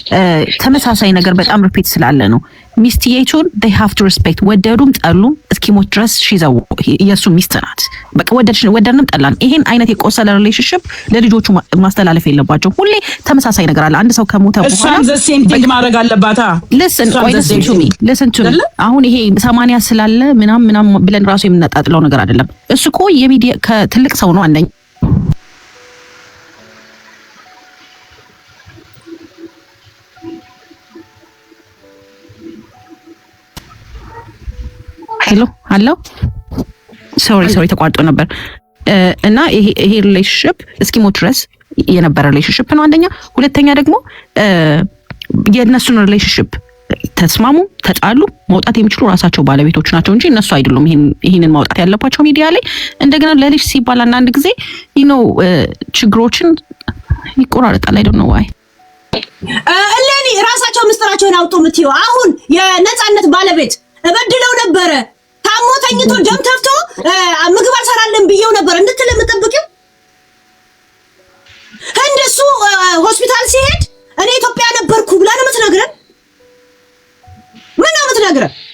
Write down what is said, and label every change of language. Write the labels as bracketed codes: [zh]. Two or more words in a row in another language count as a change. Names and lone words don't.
[am] ተመሳሳይ ነገር በጣም ሪፒት ስላለ ነው። ሚስትየቱን [en] they have to respect [am] ወደዱም ጠሉም እስኪሞት ድረስ ሺዘው የሱ ሚስት ናት። በቃ ወደድንም ጠላን ይሄን አይነት የቆሰለ ሪሌሽንሺፕ ለልጆቹ ማስተላለፍ የለባቸው። ሁሌ ተመሳሳይ ነገር አለ። አንድ ሰው ከሞተ በኋላ [en] the same thing [am] ማድረግ አለባታ። [en] listen to me [am] አሁን ይሄ 80 ስላለ ምናም ብለን ራሱ የምናጣጥለው ነገር አይደለም። እሱ እኮ የሚዲያ ከትልቅ ሰው ነው አንደኛ ሄሎ ሶሪ ተቋርጦ ነበር። እና ይሄ ሪሌሽንሺፕ እስኪሞት ድረስ የነበረ ሪሌሽንሺፕ ነው አንደኛ። ሁለተኛ ደግሞ የነሱን ሪሌሽንሺፕ ተስማሙ ተጣሉ መውጣት የሚችሉ ራሳቸው ባለቤቶች ናቸው እንጂ እነሱ አይደሉም ይሄንን ማውጣት ያለባቸው ሚዲያ ላይ። እንደገና ለልጅ ሲባል አንዳንድ ጊዜ ችግሮችን ይቆራረጣል። [en] I don't know why [am] እለኒ ራሳቸው ምስጥራቸውን አውጡ ምትዩ። አሁን የነጻነት ባለቤት እበድለው ነበረ ታሞ ተኝቶ ደም ተፍቶ ምግብ አልሰራለን ብየው ነበር እንድትል የምጠብቂው እንደሱ ሆስፒታል ሲሄድ እኔ ኢትዮጵያ ነበርኩ ብላ ነው የምትነግረን። ምን ነው የምትነግረን?